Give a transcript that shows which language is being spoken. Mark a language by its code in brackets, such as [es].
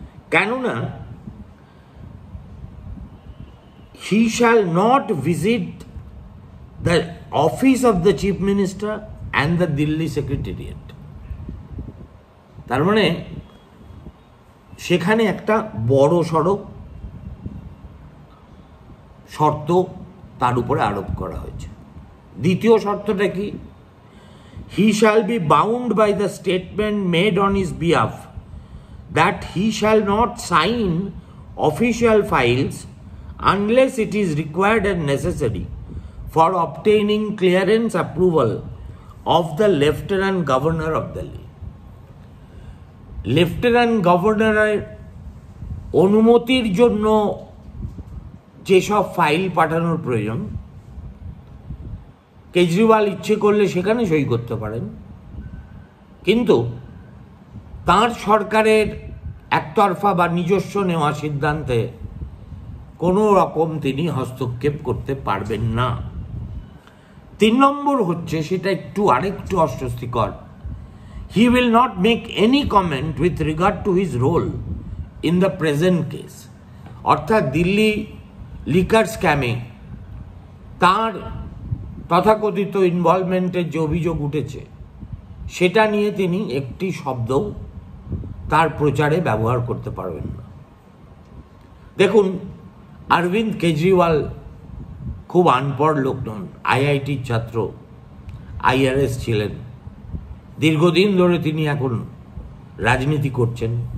[bn] কেননা [en] he shall not visit the office of the chief minister and the Delhi secretariat। [bn] তার মানে সেখানে একটা বড় সড়ো শর্ত তার উপরে আরোপ করা হয়েছে। দ্বিতীয় শর্তটা কি? [en] he shall be bound by the statement made on his behalf that he shall not sign official files unless it is required and necessary for obtaining clearance approval of the Lieutenant Governor of Delhi। [bn] Lieutenant গভর্নরের অনুমতির জন্য যেসব file পাঠানোর প্রয়োজন, কেজরিওয়াল ইচ্ছে করলে সেখানে সই করতে পারেন, কিন্তু তাঁর সরকারের একতরফা বা নিজস্ব নেওয়া সিদ্ধান্তে কোনো রকম তিনি হস্তক্ষেপ করতে পারবেন না। 3 নম্বর হচ্ছে, সেটা আরেকটু অস্বস্তিকর, [en] he will not make any comment with regard to his role in the present case। [bn] অর্থাৎ দিল্লি লিকার স্ক্যামে তার তথাকথিত ইনভলভমেন্টের যে অভিযোগ উঠেছে সেটা নিয়ে তিনি একটি শব্দও তার প্রচারে ব্যবহার করতে পারবেন না। দেখুন, অরবিন্দ কেজরিওয়াল খুব আনপড় লোক নন, আইআইটির ছাত্র, IRS ছিলেন, দীর্ঘদিন ধরে তিনি এখন রাজনীতি করছেন।